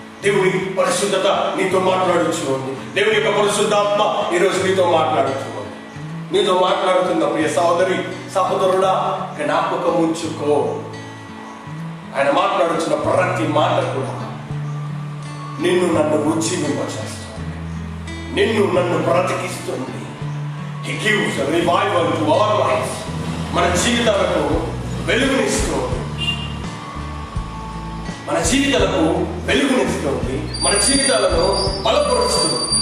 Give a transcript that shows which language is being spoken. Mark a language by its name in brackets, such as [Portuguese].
[Telugu] దేవుని పరిశుద్ధత నీతో మాట్లాడచ్చు ఉంది. దేవుని యొక్క పరిశుద్ధాత్మ ఈరోజు నీతో మాట్లాడుతూ ఉంది. నీతో మాట్లాడుతున్న ప్రియ సహోదరి సహోదరుడా, జ్ఞాపకం ఉంచుకో. ఆయన మాట్లాడుతున్న ప్రతి మాట కూడా నిన్ను నన్ను ఉజ్జీవింపచేస్తుంది, నిన్ను నన్ను బ్రతికిస్తుంది. [English] He gives a revival to our lives. [Telugu] మన జీవితాలకు వెలుగునిస్తుంది, మన జీవితాలకు వెలుగునిస్తుంది, మన జీవితాలను బలపరుస్తుంది.